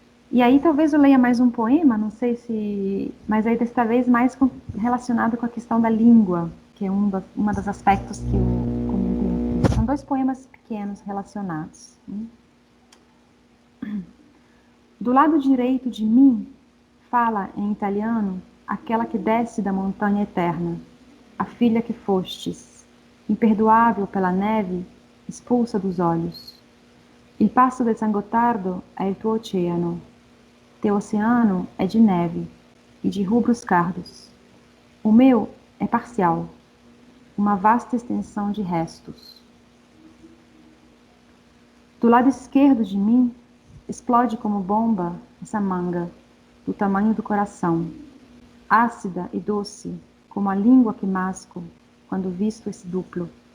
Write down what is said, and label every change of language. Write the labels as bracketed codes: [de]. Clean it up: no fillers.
[pt] E aí talvez eu leia mais um poema, não sei se, mas aí desta vez mais relacionado com a questão da língua, que é uma dos aspectos que eu comentei aqui. São dois poemas pequenos relacionados. Do lado direito de mim, fala em italiano aquela que desce da montanha eterna, a filha que fostes, imperdoável pela neve, expulsa dos olhos. [it] Il passo del San Gottardo è il tuo oceano. [pt] Teu oceano é de neve e de rubros cardos. O meu é parcial, uma vasta extensão de restos. Do lado esquerdo de mim, explode como bomba essa manga, do tamanho do coração, ácida e doce, como a língua que masco quando visto esse duplo.